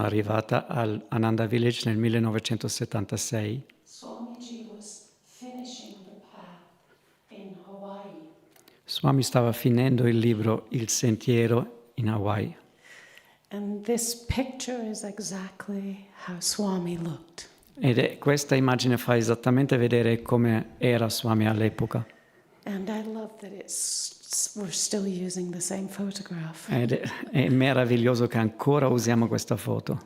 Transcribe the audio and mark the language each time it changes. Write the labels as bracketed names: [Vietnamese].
[Italian] Quando sono arrivata al Ananda Village nel 1976, Swami stava finendo il libro Il sentiero in Hawaii. [English] And this picture is exactly how Swami looked. [Italian] Questa immagine fa esattamente vedere come era Swami all'epoca. [English] And I love that we're still using the same photograph. [Italian] Ed è meraviglioso che ancora usiamo questa foto.